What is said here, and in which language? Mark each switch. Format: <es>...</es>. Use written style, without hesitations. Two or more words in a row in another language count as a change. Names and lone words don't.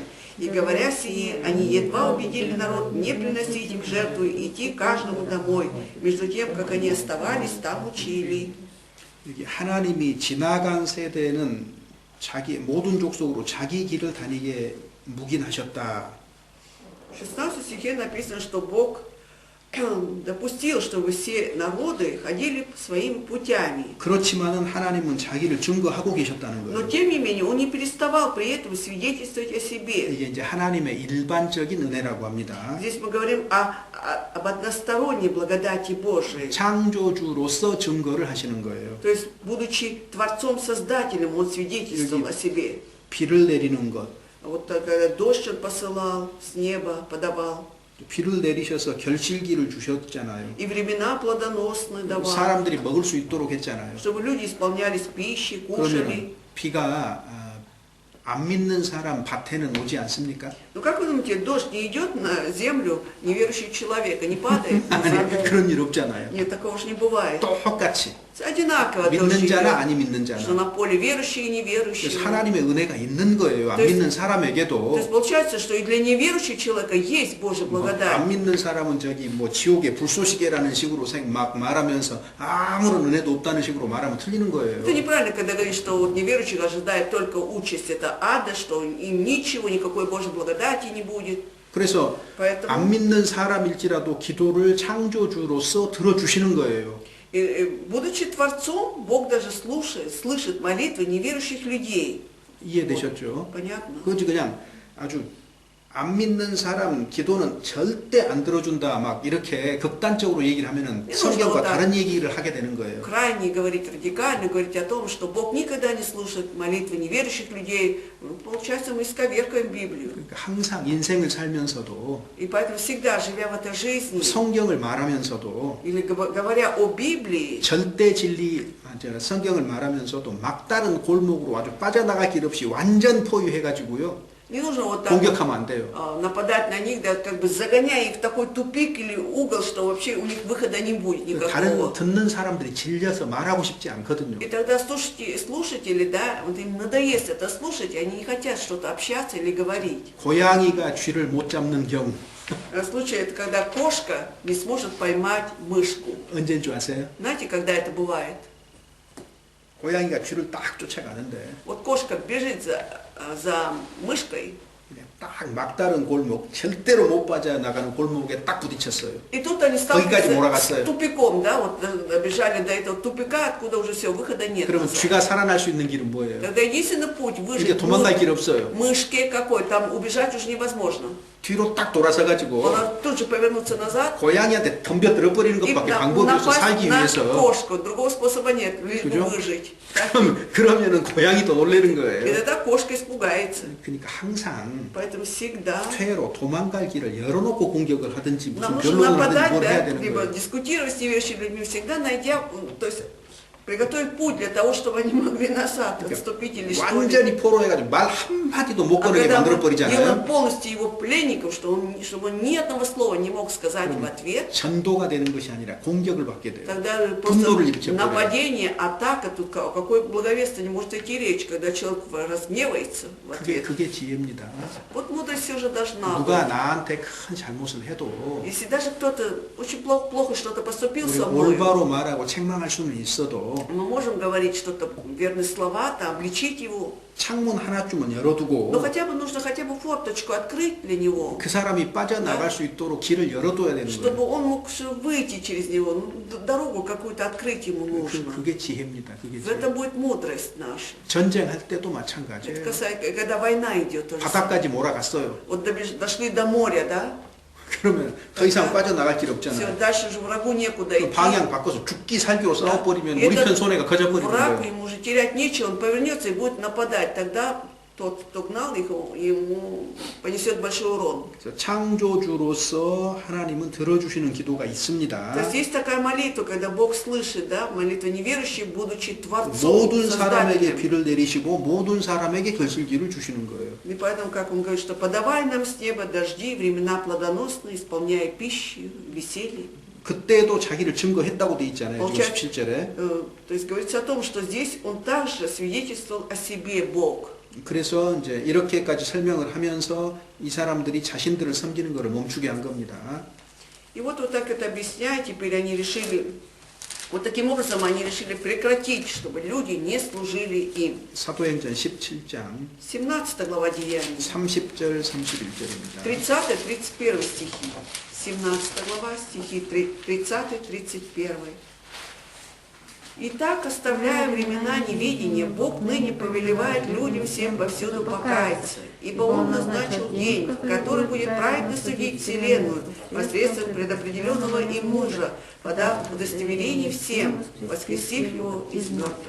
<ru>И говоря сие, они едва убедили народ не приносить им жертву и идти каждому домой. Между тем, как они оставались, там учили.</ru> <ko>여기 하나님이 지나간 세대는 모든 족속으로 자기 길을 다니게 묵인하셨다.</ko> <ru>В 16 стихе написано, что Бог допустил, чтобы все народы ходили своими путями.</ru> <ko>그렇지만은 하나님은 자기를 증거하고 계셨다는</ko> <ru>Но</ru> <ko>거예요.</ko> <ru>тем не менее, он не переставал при этом свидетельствовать о себе.</ru> <ko>이게 이제 하나님의 일반적인 은혜라고 합니다.</ko> <ru>Здесь мы говорим об односторонней благодати Божией.</ru> <ko>창조주로서 증거를 하시는 거예요.</ko> <ru>То есть, будучи Творцом-Создателем, он свидетельствовал о себе.</ru> <ko>비를 내리는 것,</ko> <ru>Вот когда дождь он посылал, с неба подавал.</ru> <ko>비를 내리셔서 결실기를 주셨잖아요.</ko> <ru>И времена плодоносные давал.</ru> <ko>사람들이 먹을 수 있도록 했잖아요.</ko> <ru>Чтобы люди исполнялись пищей,</ru> <ko>그러면</ko> <ru>кушали.</ru> <ko>비가 안 믿는 사람 밭에는 오지 않습니까?</ko> <ru>Ну как вы думаете, дождь не идет на землю неверующего человека, не падает?</ru> <ko>아니, 그런 일 없잖아요.</ko> <ru>Нет, такого же не бывает.</ru> <ko>똑같이</ko> <ru>Одинаково</ru> <ko>믿는</ko> <ru>дождь</ru> <ko>자나</ko> <ru>идет.</ru> <ko>아니 믿는</ko> <ru>Что</ru> <ko>자나.</ko> <ru>на поле верующие и неверующие.</ru> <ko>그래서 하나님의 은혜가 있는 거예요. 안</ko> <ru>То есть-</ru> <ko>믿는</ko> <ru>То</ru> <ko>사람에게도</ko> <ru>есть получается, что и для неверующего человека есть Божья</ru> <ko>안</ko> <ru>благодать.</ru> <ko>믿는 사람은 지옥의 불쏘시개라는 식으로 막 말하면서 아무런 은혜도 없다는 식으로 말하면 틀리는 거예요.</ko> <ru>Это неправильно, когда говорит, что вот неверующих ожидает только участь, это ада, что им ничего, никакой Божьей благодати не будет.</ru> <ko>그래서</ko> <ru>Поэтому,</ru> <ko>안 믿는 사람일지라도 기도를 창조주로서 들어주시는 거예요.</ko> <ru>будучи Творцом, Бог даже слышит молитвы неверующих людей.</ru> <ko>이해되셨죠?</ko> <ru>Понятно?</ru> <ko>그것이 그냥 아주 안 믿는 사람 기도는 절대 안 들어준다 막 이렇게 극단적으로 얘기를 하면은 성경과 다른 얘기를 하게 되는 거예요.</ko> <ru>Крайне говорить радикально, говорить о том, что Бог никогда не слушает молитвы неверующих людей, получается, мы исковеркаем Библию.</ru> <ko>그러니까 항상 인생을 살면서도</ko> <ru>И поэтому всегда, живя в этой жизни,</ru> <ko>성경을 말하면서도</ko> <ru>или говоря о Библии,</ru> <ko>절대 진리 성경을 말하면서도 막다른 골목으로 아주 빠져나갈 길 없이 완전 포위해가지고요.</ko> <ru>не нужно вот так</ru> <ko>공격하면 안 돼요.</ko> <ru>нападать на них, да, как бы загоняя их в такой тупик или угол, что вообще у них выхода не будет</ru> <ko>다른</ko> <ru>никакого.</ru> <ko>듣는 사람들이 질려서 말하고 싶지 않거든요.</ko> <ru>И тогда слушатели, да, вот им надоест это слушать, и они не хотят что-то общаться или говорить.</ru> <ko>고양이가 쥐를 못 잡는 경우</ko> <ru>Случай это когда кошка не сможет поймать мышку.</ru> <ko>언제인 줄 아세요?</ko> <ru>Знаете, когда это бывает?</ru> <ko>고양이가 쥐를 딱 쫓아가는데</ko> <ru>Вот кошка бежит за мышкой,</ru> <ko>그냥 딱 막다른 골목, 절대로 못 빠져나가는 골목에 딱 부딪혔어요.</ko> <ru>и тут они</ru> <ko>거기까지</ko> <ru>сталкиваются</ru> <ko>몰아갔어요.</ko> <ru>с тупиком, да, вот добежали до этого тупика, откуда уже все, выхода нет.</ru> <ko>그러면</ko> <ru>назад.</ru> <ko>쥐가 살아날 수 있는 길은 뭐예요?</ko> <ru>Тогда единственный путь</ru> <ko>이제</ko> <ru>выжить</ru> <ko>도망갈 길 없어요.</ko> <ru>мышке какой, там убежать уже невозможно.</ru> <ko>뒤로 딱 돌아서 가지고</ko> <ru>Она тут же повернуться назад</ru> <ko>고양이한테 덤벼들어 버리는</ko> <ru>и</ru> <ko>것밖에 방법이 없어</ko> <ru>напасть</ru> <ko>살기</ko> <ru>на</ru> <ko>위해서.</ko> <ru>кошку. Другого способа нет, лишь бы</ru> <ko>그죠?</ko> <ru>выжить. Так?</ru> <ko>그러면은 고양이도 놀라는</ko> <ru>И</ru> <ko>거예요.</ko> <ru>тогда кошка испугается.</ru> <ko>그러니까 항상</ko> <ru>Поэтому всегда</ru> <ko>퇴로 도망갈 길을 열어놓고 공격을 하든지 무슨</ko> <ru>нам нужно</ru> <ko>변론을 하든지</ko> <ru>нападать,</ru> <ko>뭘 해야</ko> <ru>да,</ru> <ko>되는</ko> <ru>либо</ru> <ko>거예요.</ko> <ru>дискутировать с неверующими людьми, всегда найдя, то есть приготовить путь для того, чтобы они могли назад отступить или что-либо.</ru> <ko>완전히 포로해가지고 말 한마디도 못</ko> <ru>А</ru> <ko>꺼내게</ko> <ru>когда мы</ru> <ko>만들어버리잖아요.</ko> <ru>делаем полностью его пленником, чтобы он ни одного слова не мог сказать в ответ,</ru> <ko>전도가 되는 것이 아니라 공격을 받게 돼요.</ko> <ru>тогда</ru> <ko>분노를</ko> <ru>просто</ru> <ko>일으켜버려요.</ko> <ru>нападение, атака, тут о какой благовестности может идти речь, когда человек разгневается в ответ.</ru> <ko>그게 지혜입니다.</ko> <ru>Вот мудрость все же должна</ru> <ko>누가</ko> <ru>быть.</ru> <ko>나한테 큰 잘못을 해도</ko> <ru>Если даже кто-то очень плохо что-то поступил</ru> <ko>우리</ko> <ru>со мной,</ru> <ko>올바로 말하고 책망할 수는 있어도</ko> <ru>мы можем говорить что-то, верные слова, там, обличить его,</ru> <ko>창문 하나쯤은</ko> <ru>но</ru> <ko>열어두고</ko> <ru>хотя бы нужно хотя бы форточку открыть для него,</ru> <ko>그 사람이 빠져나갈 수 있도록 길을 열어둬야 되는</ko> <ru>чтобы</ru> <ko>거예요.</ko> <ru>он мог выйти через него, дорогу какую-то открыть ему нужно.</ru> <ko>그게 지혜입니다. 그게</ko> <ru>В</ru> <ko>지혜.</ko> <ru>этом будет мудрость наша.</ru> <ko>전쟁할 때도</ko> <ru>Это</ru> <ko>마찬가지예요.</ko> <ru>касается, когда война идет, тоже самое.</ru> <ko>바다까지 몰아갔어요.</ko> <ru>Вот дошли до моря, да?</ru> <ko>그러면 더 이상 빠져나갈 길</ko> <ru>Все,</ru> <ko>없잖아요.</ko> <ru>дальше же врагу некуда</ru> <ko>그</ko> <ru>идти.</ru> <ko>방향 바꿔서 죽기 살기로 싸워버리면</ko> <ru>И</ru> <ko>우리 편</ko> <ru>этот</ru> <ko>손해가 커져버리는</ko> <ru>враг,</ru> <ko>거예요.</ko> <ru>ему уже терять нечего, он повернется и будет нападать. Тогда тот, кто гнал их, ему понесет большой урон.</ru> <ko>그래서 창조주로서 하나님은 들어주시는 기도가 있습니다.</ko> <ru>То есть есть такая молитва, когда Бог слышит, да, молитва неверующих, будучи Творцом,</ru> <ko>모든 사람에게</ko> <ru>Создателем.</ru> <ko>비를 내리시고 모든 사람에게 결실기를 주시는 거예요.</ko> <ru>И поэтому, как он говорит, что подавай нам с неба дожди, времена плодоносные, исполняя пищу, веселье.</ru> <ko>그때도 자기를 증거했다고 돼 있잖아요. 지금</ko> <ru>Получается,</ru> <ko>17절에.</ko> <ru>То есть говорится о том, что здесь он также свидетельствовал о себе Бог.</ru> <ko>그래서 이제 이렇게까지 설명을 하면서 이 사람들이 자신들을 섬기는 것을 멈추게 한 겁니다.</ko> <ru>И вот так это объясняя, теперь они решили, вот таким образом они решили прекратить, чтобы люди не служили им.</ru> <ko>사도행전 17장</ko> <ru>17 глава Деяний,</ru> <ko>30절 31절입니다.</ko> <ru>30-31 стихи. 17 глава, стихи 30-31. Итак, оставляя времена неведения, Бог ныне повелевает людям всем повсюду покаяться, ибо Он назначил день, в который будет праведно судить вселенную посредством предопределенного им мужа, подав удостоверение всем, воскресив его из мертвых.</ru>